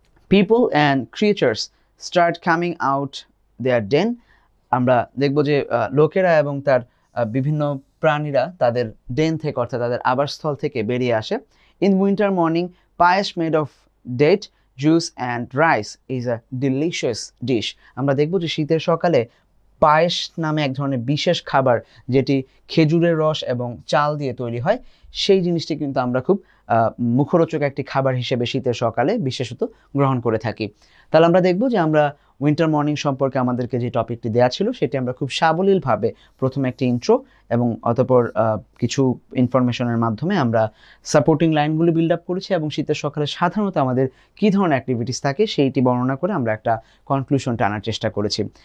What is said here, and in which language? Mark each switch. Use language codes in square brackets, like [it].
[en] People and creatures start coming out their den. [bn] আমরা দেখব যে লোকেরা এবং তার বিভিন্ন প্রাণীরা তাদের ডেন থেকে, অর্থাৎ তাদের আবাসস্থল থেকে বেরিয়ে আসে। [en] In winter morning, paesh made of date, juice and rice is a delicious dish. [bn] আমরা দেখব যে শীতের সকালে পায়েস নামে এক ধরনের বিশেষ খাবার, যেটি খেজুরের রস এবং চাল দিয়ে তৈরি হয়, সেই জিনিসটি কিন্তু আমরা খুব মুখরোচক একটি খাবার হিসেবে শীতের সকালে বিশেষত গ্রহণ করে থাকি। তাহলে আমরা দেখব যে আমরা উইন্টার মর্নিং সম্পর্কে আমাদেরকে যে টপিকটি দেওয়া ছিল সেটি আমরা খুব সাবলীলভাবে প্রথমে একটি ইন্ট্রো এবং অতঃপর কিছু ইনফরমেশনের মাধ্যমে আমরা সাপোর্টিং লাইনগুলো বিল্ড আপ করেছি, এবং শীতের সকালে সাধারণত আমাদের কী ধরনের অ্যাক্টিভিটিস থাকে সেইটি বর্ণনা করে আমরা একটা কনক্লুশন টানার চেষ্টা করেছি।